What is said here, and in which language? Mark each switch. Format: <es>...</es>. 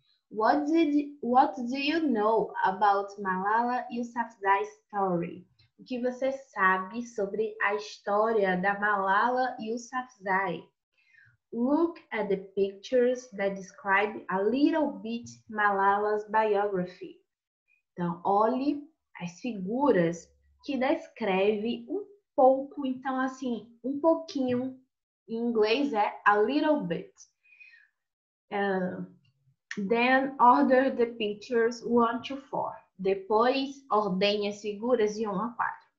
<en>What do you know about Malala Yousafzai's story?</en> <pt>O que você sabe sobre a história da Malala Yousafzai?</pt> <en>Look at the pictures that describe a little bit Malala's biography.</en> <pt>Então, olhe as figuras que descreve um pouco, então assim, um pouquinho, em inglês é</pt> <en>a little bit. Then order the pictures 1 to 4.</en> <pt>Depois ordene as figuras de 1 a 4.</pt>